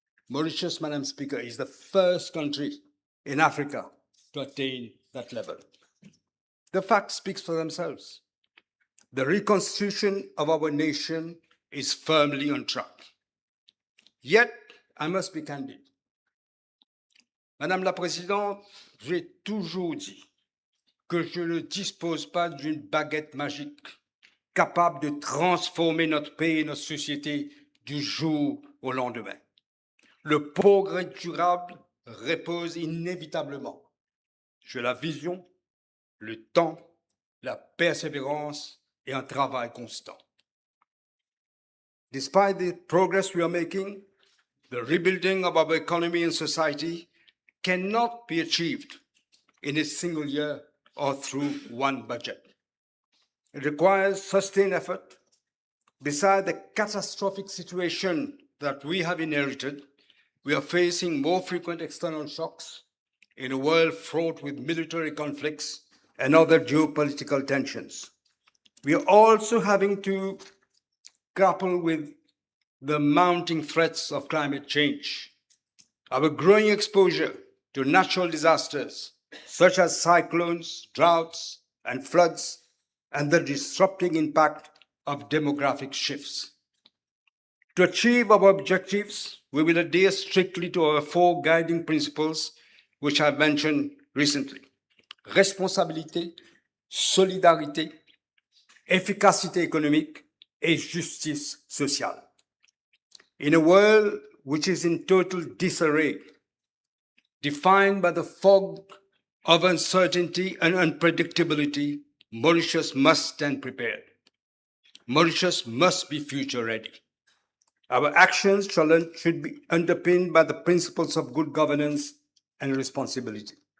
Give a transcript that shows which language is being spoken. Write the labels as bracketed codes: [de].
[en] Mauritius, Madam Speaker, is the first country in Africa to attain that level. The facts speak for themselves. The reconstitution of our nation is firmly on track. Yet, I must be candid. [fr] Madame la Présidente, j'ai toujours dit que je ne dispose pas d'une baguette magique capable de transformer notre pays et notre société du jour au lendemain. Le progrès durable repose inévitablement sur la vision, le temps, la persévérance et un travail constant. [en] Despite the progress we are making, the rebuilding of our economy and society cannot be achieved in a single year or through one budget. It requires sustained effort. Beside the catastrophic situation that we have inherited, we are facing more frequent external shocks in a world fraught with military conflicts and other geopolitical tensions. We are also having to grapple with the mounting threats of climate change, our growing exposure to natural disasters such as cyclones, droughts, and floods, and the disrupting impact of demographic shifts. To achieve our objectives, we will adhere strictly to our 4 guiding principles, which I've mentioned recently. [fr] Responsabilité, solidarité, efficacité économique, et justice sociale. [en] In a world which is in total disarray, defined by the fog of uncertainty and unpredictability, Mauritius must stand prepared. Mauritius must be future ready. Our actions should be underpinned by the principles of good governance and responsibility.